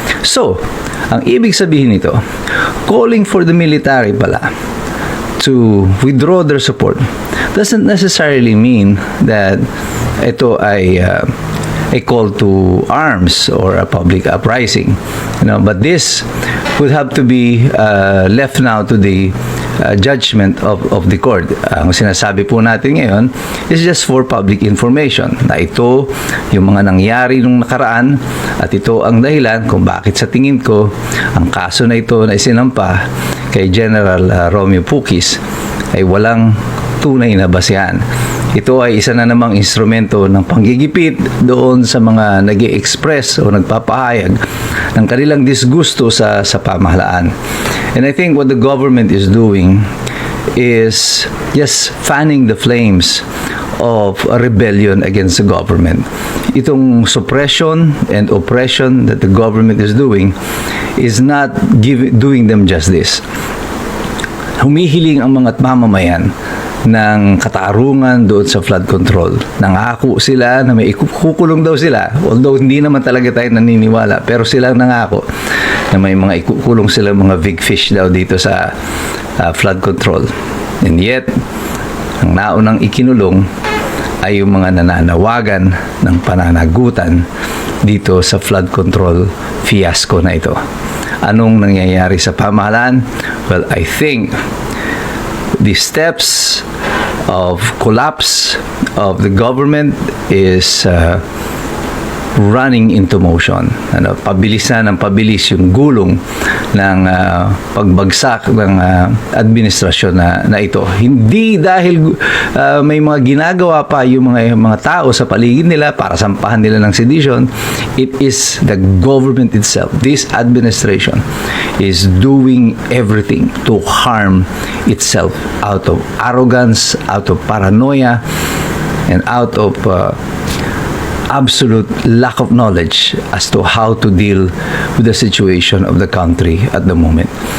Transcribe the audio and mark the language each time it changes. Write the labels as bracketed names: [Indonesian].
[English] So, [Filipino] ang ibig sabihin nito, [English] calling for the military pala to withdraw their support doesn't necessarily mean that [Filipino] ito ay [English] a call to arms or a public uprising, but this would have to be left now to the judgment of the court. [Filipino] Ang sinasabi po natin ngayon is [English] just for public information [Filipino] na ito yung mga nangyari nung nakaraan at ito ang dahilan kung bakit sa tingin ko ang kaso na ito na isinampa kay General Romeo Pukis ay walang tunay na basihan. Ito ay isa na namang instrumento ng panggigipit doon sa mga nag-i-express o nagpapahayag ng kanilang disgusto sa pamahalaan. [English] And I think what the government is doing is just fanning the flames of a rebellion against the government. [Filipino] Itong [English] suppression and oppression that the government is doing is not doing them justice. [Filipino] Humihiling ang mga mamamayan ng katarungan doon sa flood control. Nangako sila na may ikukulong daw sila. Although hindi naman talaga tayo naniniwala, pero sila nangako na may mga ikukulong sila, mga big fish daw dito sa flood control. [English] And yet, [Filipino] ang naunang ikinulong ay yung mga nananawagan ng pananagutan dito sa flood control fiasco na ito. Anong nangyayari sa pamahalaan? [English] Well, I think the steps of collapse of the government is running into motion. [Filipino] Pabilis na ng pabilis yung gulong ng pagbagsak ng administrasyon na ito. Hindi dahil may mga ginagawa pa yung mga tao sa paligid nila para sampahan nila ng sedition. [English] It is the government itself. This administration is doing everything to harm itself out of arrogance, out of paranoia, and out of absolute lack of knowledge as to how to deal with the situation of the country at the moment.